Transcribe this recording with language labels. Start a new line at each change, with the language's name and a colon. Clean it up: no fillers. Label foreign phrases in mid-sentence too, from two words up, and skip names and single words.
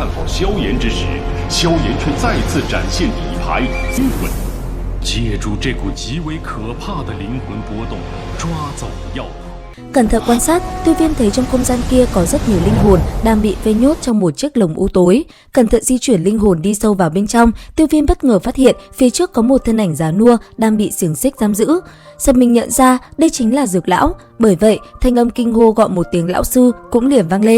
Chinese: 萧炎之时，萧炎却再次展现底牌灵魂，借助这股极为可怕的灵魂波动，抓走了药谱。
Vietnamese: Cẩn thận quan sát, Tiêu Viêm thấy trong không gian kia có rất nhiều linh hồn đang bị vây nhốt trong một chiếc lồng u tối. Cẩn thận di chuyển linh hồn đi sâu vào bên trong, Tiêu Viêm bất ngờ phát hiện phía trước có một thân ảnh già nua đang bị xiềng xích giam giữ. Giật mình nhận ra đây chính là Dược lão, bởi vậy thanh âm kinh hô gọi một tiếng lão sư cũng liền vang lên.